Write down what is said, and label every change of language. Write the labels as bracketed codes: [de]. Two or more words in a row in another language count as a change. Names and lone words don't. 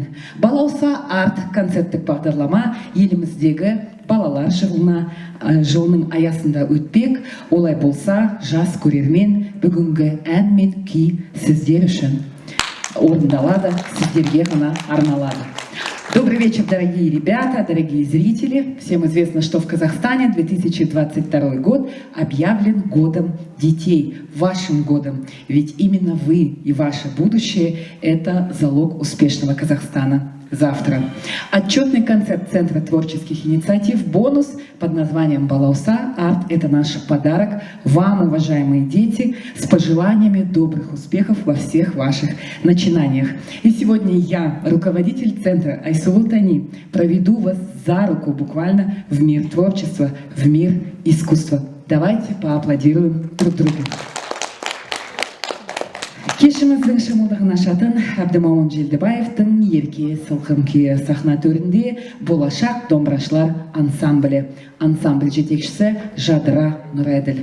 [kk] Балауса арт концерттік бағдарлама еліміздегі балалар жылының аясында өтпек. Олай болса, жас көрермен бүгінгі ән мен күй сіздер үшін орындалады, сіздерге ғана арналады. [ru] Добрый вечер, дорогие ребята, дорогие зрители. Всем известно, что в Казахстане 2022 год объявлен годом детей, вашим годом. Ведь именно вы и ваше будущее – это залог успешного Казахстана. Завтра отчетный концерт Центра творческих инициатив «Бонус» под названием «Балауса Арт» – это наш подарок вам, уважаемые дети, с пожеланиями добрых успехов во всех ваших начинаниях. И сегодня я, руководитель Центра Айсултани, проведу вас за руку буквально в мир творчества, в мир искусства. Давайте поаплодируем друг другу. [kk] Кешіміздің шымылдығын ашатын Әбдімомын Желдібаевтың ерке сылқым күйі сахна төрінде болашақ домбырашылар ансамблі. Ансамбль жетекшісі Жадыра Нұрайділ.